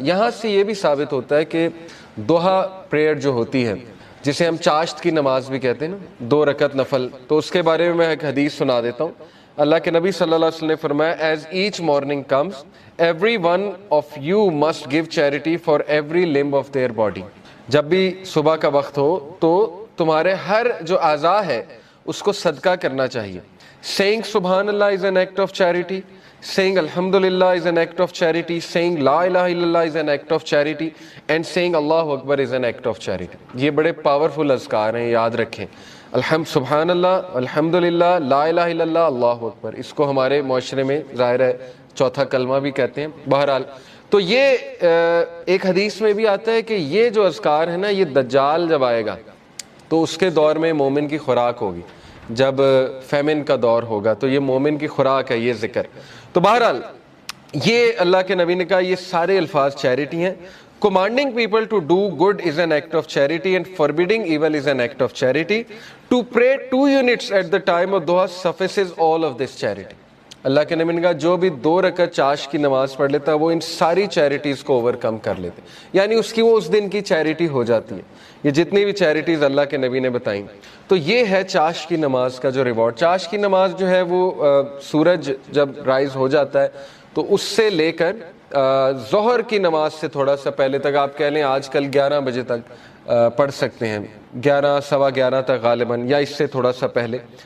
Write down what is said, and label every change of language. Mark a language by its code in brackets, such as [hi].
[ur] یہاں سے یہ بھی ثابت ہوتا ہے کہ ضحیٰ پریئر جو ہوتی ہے، جسے ہم چاشت کی نماز بھی کہتے ہیں نا، 2 رکعت نفل، تو اس کے بارے میں ایک حدیث سنا دیتا ہوں. اللہ کے نبی صلی اللہ علیہ وسلم نے فرمایا، [en] As each morning comes every one of you must give charity for every limb of their body. [ur] جب بھی صبح کا وقت ہو تو تمہارے ہر جو اعضاء ہے اس کو صدقہ کرنا چاہیے. [en] Saying سبحان اللہ is an act of charity, saying alhamdulillah is an act of charity, saying la ilaha illallah is an act of charity, and saying Allahu Akbar is an act of charity. [ur] یہ بڑے powerful اذکار ہیں، یاد رکھیں. سبحان اللہ، الحمدللہ، لا الہ الا اللہ، اللہ اکبر. اس کو ہمارے معاشرے میں ظاہر ہے چوتھا کلمہ بھی کہتے ہیں. بہرحال تو یہ ایک حدیث میں بھی آتا ہے کہ یہ جو اذکار ہے نا، یہ دجال جب آئے گا تو اس کے دور میں مومن کی خوراک ہوگی. جب فیمن کا دور ہوگا تو یہ مومن کی خوراک ہے یہ ذکر. تو بہرحال یہ اللہ کے نبی نے کہا یہ سارے الفاظ چیریٹی ہیں. [en] Commanding people to do good is an act of charity and forbidding evil is an act of charity. To pray 2 units at the time of duha suffices all of this charity. [ur] اللہ کے نبی نے کہا جو بھی 2 رکعت چاش کی نماز پڑھ لیتا وہ ان ساری چیریٹیز کو اوور کم کر لیتے، یعنی اس کی وہ اس دن کی چیریٹی ہو جاتی ہے. یہ جتنی بھی چیریٹیز اللہ کے نبی نے بتائیں. تو یہ ہے چاش کی نماز کا جو ریوارڈ. چاش کی نماز جو ہے وہ سورج جب رائز ہو جاتا ہے تو اس سے لے کر ظہر کی نماز سے تھوڑا سا پہلے تک، آپ کہہ لیں آج کل 11 بجے تک پڑھ سکتے ہیں، 11 سوا 11 تک غالباً، یا اس سے تھوڑا سا پہلے.